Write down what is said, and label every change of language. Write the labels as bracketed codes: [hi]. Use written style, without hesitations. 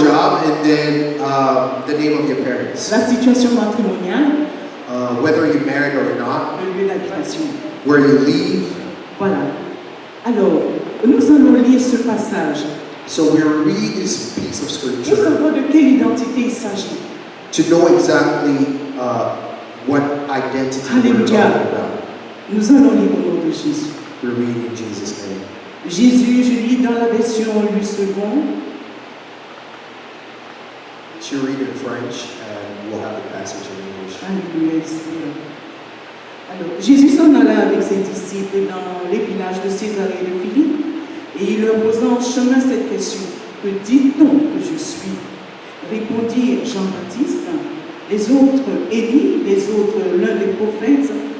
[en] job, and then the name of your parents, [fr] La situation matrimoniale, [en] whether you're married or not, [fr] le lieu d'habitation. [en] where you live. [fr] Voilà. Alors, nous allons lire ce passage [en] So we read this piece of [fr] pour [en] scripture [fr] savoir de quelle identité il s'agit. [en] to know exactly what identity we're [fr] Alléluia. [en] talking about. [fr] Nous allons lire au nom de Jésus. [en] We read in Jesus' name. [fr] Jésus, je lis dans la version Louis II. [en] She'll read in French, and we'll have the passage in English. [fr] Alléluia, Seigneur. Alors, Jésus s'en alla avec ses disciples dans les villages de Césarée et de Philippe, et il leur posa en chemin cette question: que dit-on que je suis? Répondirent Jean-Baptiste, les autres Élie, les autres l'un des prophètes.